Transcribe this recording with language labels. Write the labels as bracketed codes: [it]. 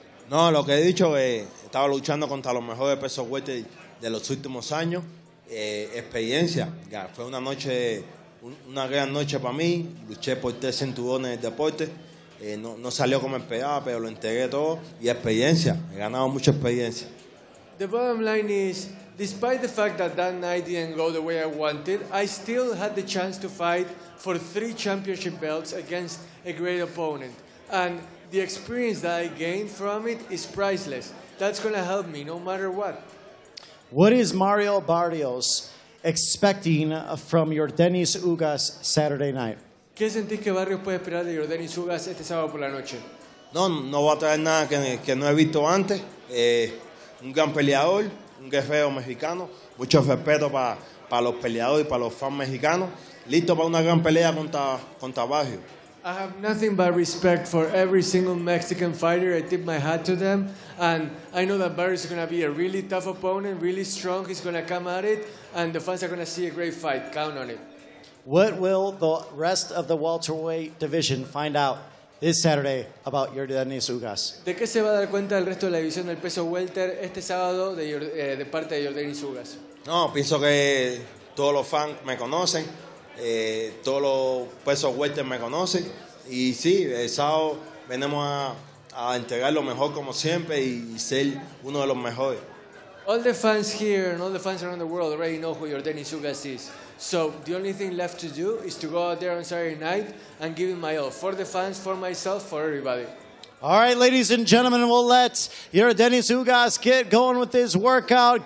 [es] No, lo que he dicho es estaba luchando contra los mejores pesos welter de los últimos años. Experiencia, ya fue una gran noche para mí. Luché por 3 cinturones del deporte. No salió como esperaba, pero lo entregué todo. Y experiencia, he ganado mucha experiencia. [en] The bottom line is, despite the fact that night didn't go the way I wanted, I still had the chance to fight for 3 championship belts against a great opponent. And the experience that I gained from it is priceless. That's going to help me no matter what. What is Mario Barrios expecting from Yordenis Ugas Saturday night? [es] ¿Qué sentís que Barrios puede esperar de Yordenis Ugas este sábado por la noche? No voy a traer nada que no he visto antes. Un gran peleador, un guerrero mexicano. Mucho respeto para los peleadores y para los fans mexicanos. Listo para una gran pelea contra Barrios. [en] I have nothing but respect for every single Mexican fighter. I tip my hat to them. And I know that Barrios is going to be a really tough opponent, really strong. He's going to come at it. And the fans are going to see a great fight. Count on it. What will the rest of the welterweight division find out this Saturday about Yordenis Ugas? [es] ¿De qué se va a dar cuenta el resto de la división del peso welter este sábado de parte de Yordenis Ugas? No, pienso que todos los fans me conocen. Todos los pesos welter me conocen y sí, el sábado venimos a entregar lo mejor como siempre y ser uno de los mejores. [en] All the fans here and all the fans around the world already know who Yordenis Ugas is. So the only thing left to do is to go out there on Saturday night and give it my all for the fans, for myself, for everybody. All right, ladies and gentlemen, we'll let Yordenis Ugas get going with this workout.